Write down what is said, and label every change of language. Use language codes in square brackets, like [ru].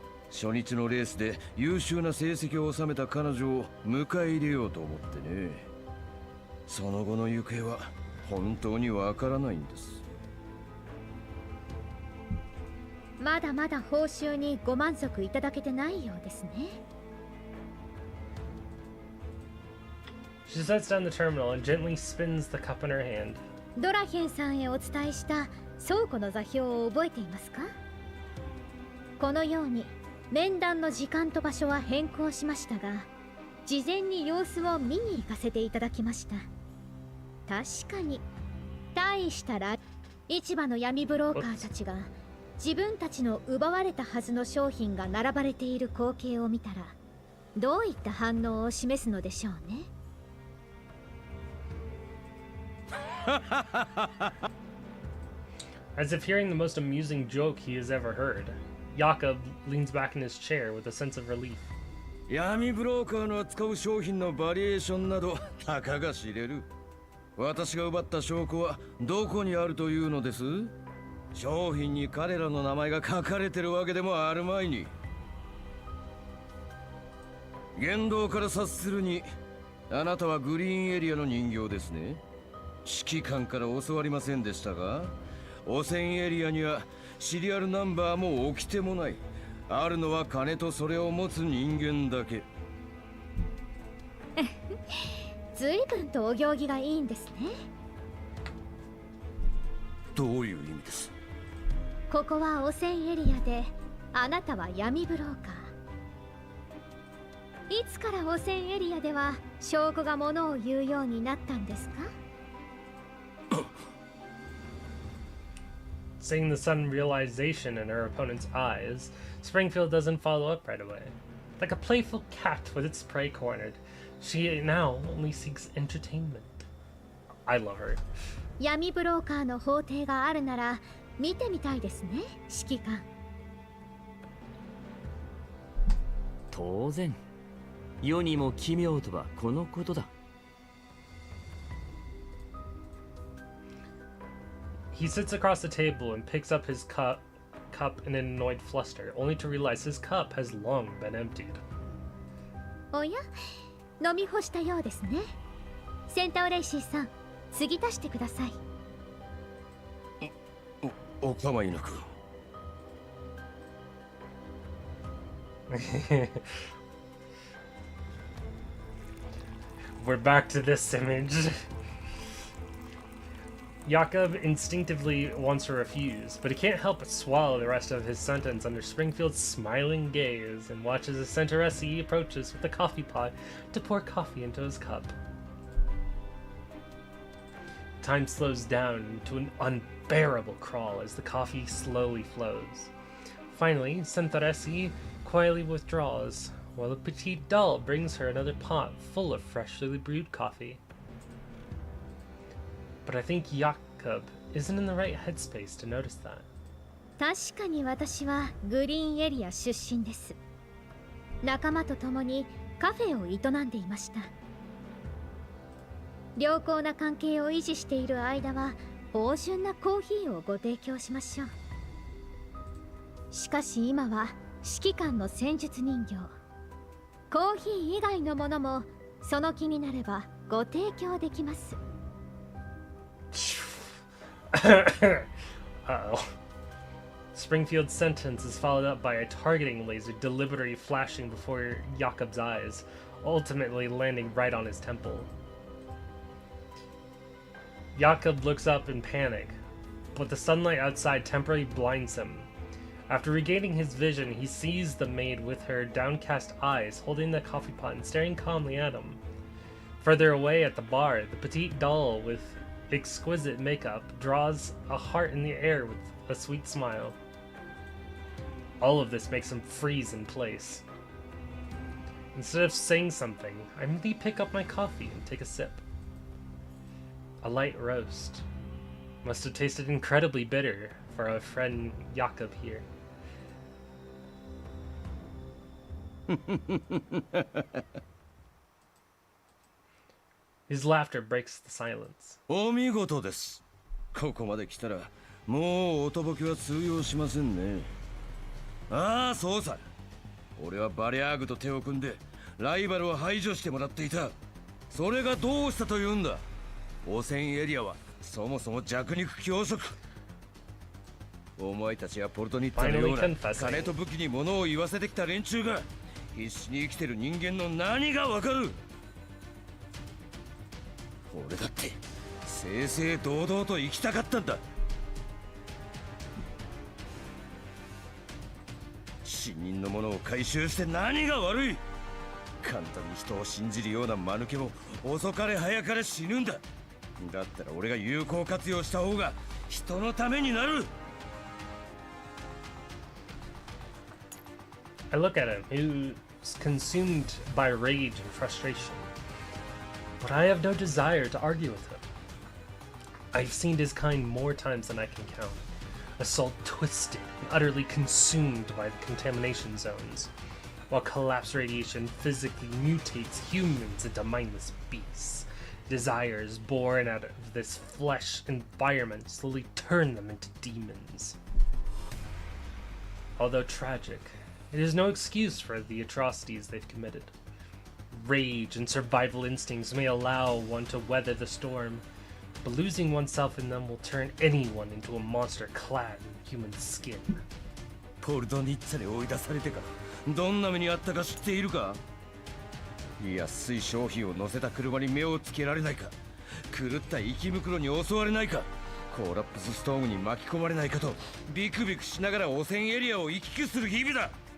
[ja] 初日のレースで優秀な成績を収めた彼女を迎え入れようと思ってね。その後の行方は本当にわからないんです。まだまだ報酬にご満足いただけてないようですね。 [en] She sets down the terminal and gently spins the cup in her hand. [ja] ドラヘンさんへお伝えした倉庫の座標を覚えていますか？このように面談の時間と場所は変更しましたが、事前に様子を見に行かせていただきました。確かに大した市場の闇ブローカーたちが自分たちの奪われたはずの商品が並ばれている光景を見たら、どういった反応を示すのでしょうね。 [en] As if hearing the most amusing joke he has ever heard, Jakob leans back in his chair with a sense of relief. [ja] 闇ブローカーの扱う商品のバリエーションなどたかが知れる。私が奪った証拠はどこにあるというのです？商品に彼らの名前が書かれてるわけでもあるまいに。言動から察するに、あなたはグリーンエリアの人形ですね。指揮官から教わりませんでしたが、汚染エリアにはシリアルナンバーも掟もない。あるのは金とそれを持つ人間だけ。随分とお行儀がいいんですね。どういう意味です？ここは汚染エリアで、あなたは闇ブローカー。いつから汚染エリアでは証拠がものを言うようになったんですか？ [en] Seeing the sudden realization in her opponent's eyes, Springfield doesn't follow up right away. Like a playful cat with its prey cornered, she now only seeks entertainment. I love her. [ja] 闇ブローカーの法廷があるなら見てみたいですね、指揮官。当然、世にも奇妙とはこのことだ。 [en] He sits across the table and picks up his cup in an annoyed fluster, only to realize his cup has long been emptied. [ja] おや、飲み干したようですね。センターレイシーさん、継ぎ足してください。お構いなく。 [en] We're back to this image. Jakob instinctively wants to refuse, but he can't help but swallow the rest of his sentence under Springfield's smiling gaze and watches as Centauressi approaches with a coffee pot to pour coffee into his cup. Time slows down to an unbearable crawl as the coffee slowly flows. Finally, Centauressi quietly withdraws, while the petite doll brings her another pot full of freshly brewed coffee. But I think Jakob isn't in the right headspace to notice that. [ja] 確かに私はグリーンエリア出身です。仲間と共にカフェを営んでいました。良好な関係を維持している間は芳醇なコーヒーをご提供しましょう。しかし今は指揮官の戦術人形。コーヒー以外のものもその気になればご提供できます。 [en] Uh-oh. Springfield's sentence is followed up by a targeting laser deliberately flashing before Jakob's eyes, ultimately landing right on his temple. Jakob looks up in panic, but the sunlight outside temporarily blinds him. After regaining his vision, he sees the maid with her downcast eyes holding the coffee pot and staring calmly at him. Further away at the bar, the petite doll with exquisite makeup draws a heart in the air with a sweet smile. All of this makes him freeze in place. Instead of saying something, I merely pick up my coffee and take a sip. A light roast. Must have tasted incredibly bitter for our friend Jakob here. His laughter breaks the silence. [ja] お見事です。ここまで来たらもうおとぼけは通用しませんね。ああ、そうさ。俺はバリャーグと手を組んでライバルを排除してもらっていた。それがどうしたというんだ。汚染エリアはそもそも弱肉強食。お前たちやポルトニッツァのような金と武器に物を言わせてきた連中が必死に生きてる人間の何がわかる。俺だって正々堂々と生きたかったんだ。死人のものを回収して何が悪い。簡単に人を信じるような間抜けも遅かれ早かれ死ぬんだ。だったら俺が有効活用した方が人のためになる。 [en] I look at him, who's consumed by rage and frustration. But I have no desire to argue with him. I've seen his kind more times than I can count. A soul twisted and utterly consumed by the contamination zones, while collapse radiation physically mutates humans into mindless beasts. Desires born out of this flesh environment slowly turn them into demons. Although tragic, it is no excuse for the atrocities they've committed. Rage and survival instincts may allow one to weather the storm, but losing oneself in them will turn anyone into a monster clad in human skin. [ja] ポルドニッツァに追い出されてからどんな目にあったか知っているか。安い商品を乗せた車に目をつけられないか、狂った生き袋に襲われないか、コーラップスストームに巻き込まれないかとビクビクしながら汚染エリアを行き来する日々だ。